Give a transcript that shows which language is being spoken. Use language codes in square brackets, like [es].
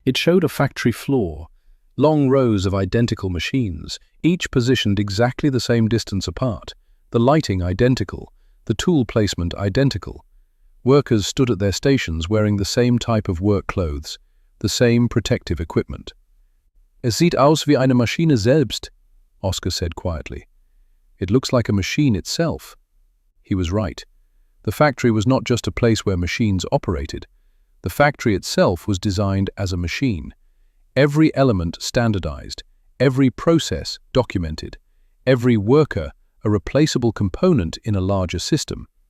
[en] It showed a factory floor, long rows of identical machines, each positioned exactly the same distance apart, the lighting identical, the tool placement identical. Workers stood at their stations wearing the same type of work clothes, the same protective equipment. [de] Es sieht aus wie eine Maschine selbst, Oskar [en] said quietly. It looks like a machine itself. He was right. The factory was not just a place where machines operated. The factory itself was designed as a machine. Every element standardized, every process documented, every worker a replaceable component in a larger system.